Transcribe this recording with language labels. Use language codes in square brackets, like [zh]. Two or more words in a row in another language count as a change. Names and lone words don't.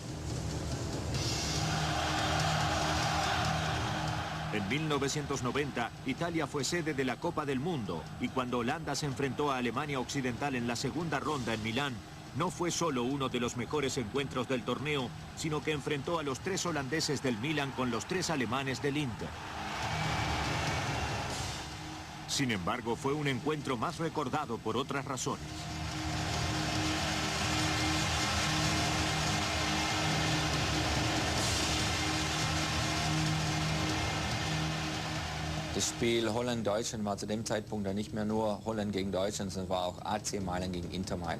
[es] En 1990, Italia fue sede de la Copa del Mundo y cuando Holanda se enfrentó a Alemania Occidental en la segunda ronda en Milán, no fue solo uno de los mejores encuentros del torneo, sino que enfrentó a los 3 holandeses del Milan con los 3 alemanes del Inter. Sin embargo, fue un encuentro más recordado por otras razones. [de] Das Spiel Holland-Deutschland war zu dem Zeitpunkt dann nicht mehr nur Holland gegen Deutschland, sondern war auch AC Mailand gegen Inter Mailand.